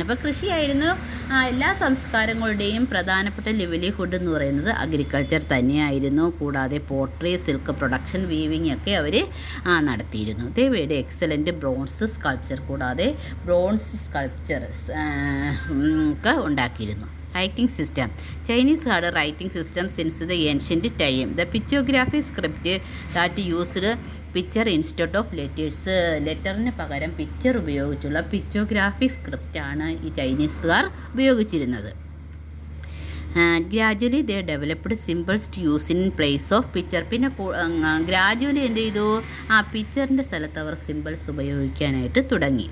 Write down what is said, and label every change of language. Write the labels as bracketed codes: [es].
[ml] അപ്പോൾ കൃഷിയായിരുന്നു എല്ലാ സംസ്കാരങ്ങളുടെയും പ്രധാനപ്പെട്ട ലിവ്ലിഹുഡ് എന്ന് പറയുന്നത് അഗ്രികൾച്ചർ തന്നെയായിരുന്നു. കൂടാതെ പോട്ടറി, സിൽക്ക് പ്രൊഡക്ഷൻ, വീവിങ് ഒക്കെ അവർ നടത്തിയിരുന്നു. [en] they were excellent bronze sculpture, [ml] കൂടാതെ ബ്രോൺസ് സ്കൾപ്ചർസ് ഒക്കെ ഉണ്ടാക്കിയിരുന്നു. [en] Writing system. Chinese had a writing system since the ancient time. The pictographic script that used picture instead of letters. [ml] ലെറ്ററിന് പകരം പിക്ചർ ഉപയോഗിച്ചുള്ള പിക്ചോഗ്രാഫിക് സ്ക്രിപ്റ്റാണ് ഈ ചൈനീസുകാർ ഉപയോഗിച്ചിരുന്നത്. [en] Gradually they developed symbols to use in place of picture. [ml] പിന്നെ gradually എന്ത് ചെയ്തു, പിക്ചറിൻ്റെ സ്ഥലത്ത് അവർ symbols ഉപയോഗിക്കാനായിട്ട് തുടങ്ങി.